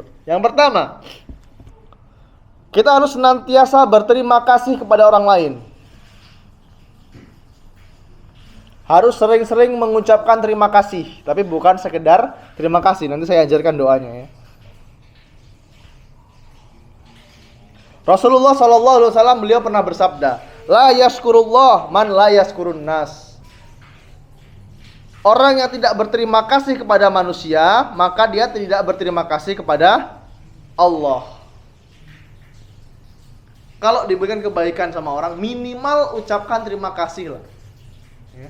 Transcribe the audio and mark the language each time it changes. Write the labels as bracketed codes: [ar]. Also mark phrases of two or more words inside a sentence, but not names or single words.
[id] Yang pertama, kita harus senantiasa berterima kasih kepada orang lain. Harus sering-sering mengucapkan terima kasih, tapi bukan sekedar terima kasih. Nanti saya ajarkan doanya, ya. Rasulullah SAW beliau pernah bersabda, [ar] لا يشكر الله من لا يشكر الناس. [id] Orang yang tidak berterima kasih kepada manusia, maka dia tidak berterima kasih kepada Allah. Kalau diberikan kebaikan sama orang, minimal ucapkan terima kasih lah, ya.